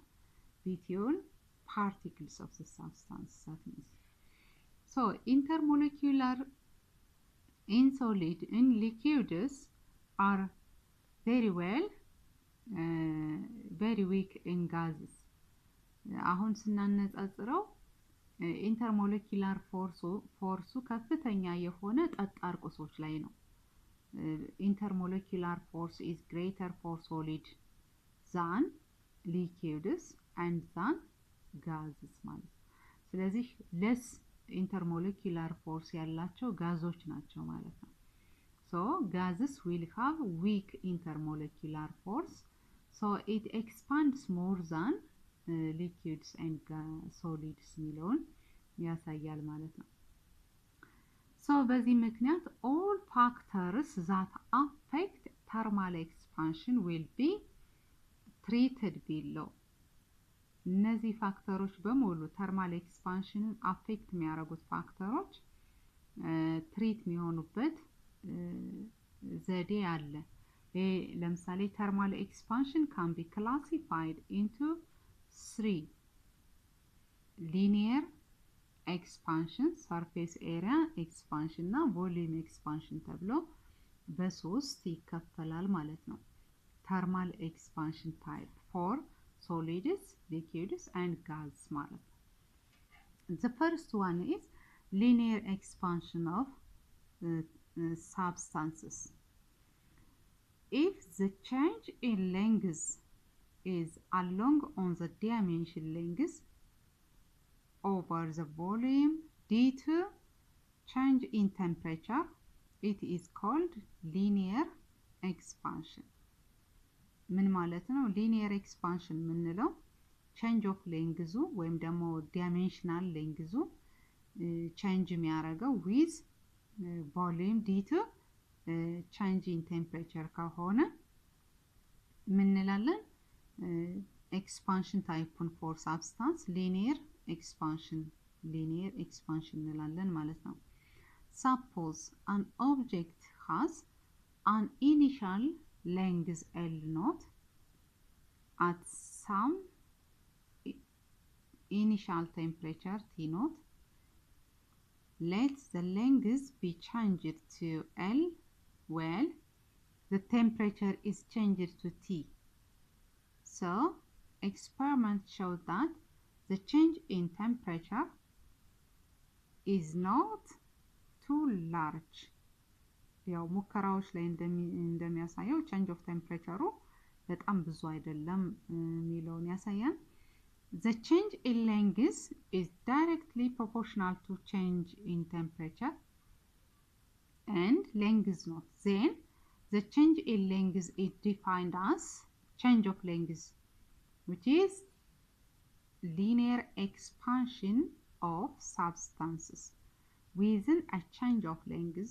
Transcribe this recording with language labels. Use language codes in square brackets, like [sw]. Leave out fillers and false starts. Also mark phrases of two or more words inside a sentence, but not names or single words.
[en] Between particles of the substance. That means so intermolecular in solid in liquids are very weak in gases. [am] አሁን ስናነጻጽረው [en] intermolecular force [am] ከፍተኛ የሆነ ጠጣር ቁሶች ላይ ነው። [en] intermolecular force is greater for solid than liquids and than gases [am] ማለት ነው። ስለዚህ [en] less intermolecular force ያላቸው [am] ጋዞች ናቸው ማለት ነው። [en] So gases will have weak intermolecular force, so it expands more than liquids and solids [am] የሚለውን ያሳያል ማለት ነው። [en] So [am] በዚህ ምክንያት [en] all factors that affect thermal expansion will be treated below. [am] እነዚህ ፋክተሮች በሙሉ [en] thermal expansion [am] አፌክት የሚያደርጉት ፋክተሮች ትሪት የሚሆኑበት ዘዴ አለ። [en] ለምሳሌ thermal expansion can be classified into 3: linear expansion, surface area expansion እና volume expansion [am] ተብሎ በሶስት ይከፈላል ማለት ነው። [en] thermal expansion type for solids, liquids and gas [am] ማለት ነው። [en] The first one is linear expansion of substances. If the change in length is along on the dimension length over the volume due to change in temperature, it is called linear expansion. [am] ምን ማለት ነው? [en] linear expansion የምንለው change of length [am] ወይም ደግሞ [en] dimensional length change የሚያደርገው with volume due to change in temperature [am] ከሆነ ምን እንላለን? [en] expansion type for substance linear expansion [am] እንላለን ማለት ነው። [en] suppose an object has an initial length L naught at some initial temperature T naught. Let the length be changed to L when the temperature is changed to T. So, experiments show that the change in temperature is not too large. [am] ያው ሙከራዎች ላይ እንደሚያሳየው [en] change of temperature [am] በጣም ብዙ አይደለም የሚለውን ያሳያል። [en] The change in length is directly proportional to change in temperature and length not. Then the change in length is defined as change of length, which is linear expansion of substances within a change of length.